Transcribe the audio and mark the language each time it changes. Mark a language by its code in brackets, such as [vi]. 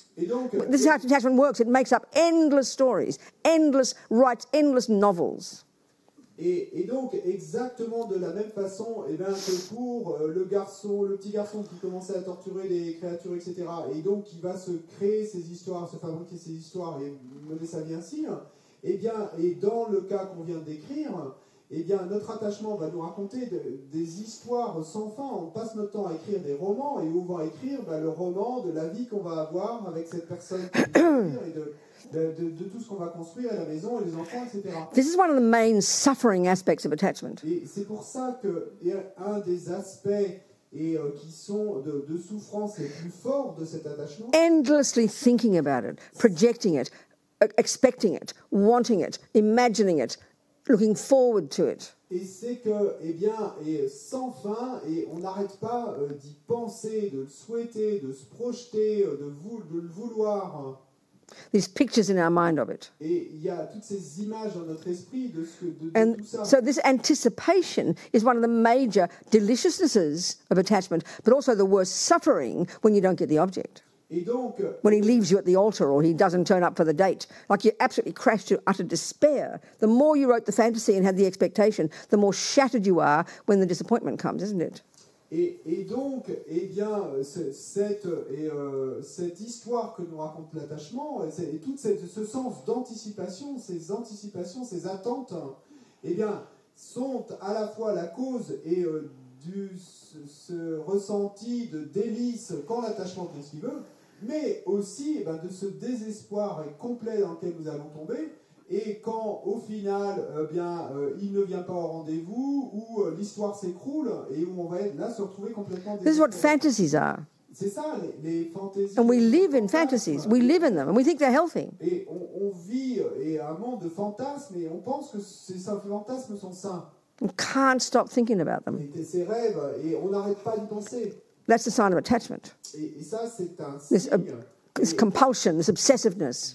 [en] This is how attachment works. It makes up endless stories, writes endless novels. [fr] Et donc, exactement de la même façon, eh bien, que pour le petit garçon qui commençait à torturer les créatures, etc., et donc qui va se créer ses histoires, se fabriquer ses histoires et mener sa vie ainsi, eh bien, et dans le cas qu'on vient de décrire, eh bien, notre attachement va nous raconter des histoires sans fin. On passe notre temps à écrire des romans, et où on va écrire le roman de la vie qu'on va avoir avec cette personne qui va écrire, et de tout ce qu'on va construire à la maison et les enfants, etc. [en] This is one of the main suffering aspects of attachment. [fr] Et c'est pour ça que un des aspects qui sont de souffrance les plus forts de cet attachement. [en] Endlessly thinking about it, projecting it, expecting it, wanting it, imagining it, looking forward to it. [fr] Et c'est que, eh bien, sans fin, et on n'arrête pas d'y penser, de le souhaiter, de se projeter, de le vouloir. [en] These pictures in our mind of it. [fr] Et il y a toutes ces images dans notre esprit de tout ça. [en] So this anticipation is one of the major deliciousnesses of attachment, but also the worst suffering when you don't get the object. [fr] Et donc, [en] when he leaves you at the altar or he doesn't turn up for the date, like you absolutely crash to utter despair. The more you wrote the fantasy and had the expectation, the more shattered you are when the disappointment comes, isn't it? [fr] Et donc, eh bien, cette histoire que nous raconte l'attachement, et tout ce sens d'anticipation, ces attentes, eh bien, sont à la fois la cause et ce ressenti de délice quand l'attachement fait ce qu'il veut, mais aussi eh bien, de ce désespoir complet dans lequel nous allons tomber. Et quand, au final, il ne vient pas au rendez-vous, ou l'histoire s'écroule, et où on va se retrouver complètement désespéré. [en] This is what fantasies are. [fr] C'est ça, les fantaisies. [en] And we live in fantasies. We live in them, and we think they're healthy. [fr] Et on vit un monde de fantasmes, et on pense que ces fantasmes sont sains. [en] We can't stop thinking about them. [fr] Et ces rêves, et on n'arrête pas d'y penser. [en] That's the sign of attachment. [fr] Et ça, c'est un signe. [en] This compulsion, this obsessiveness.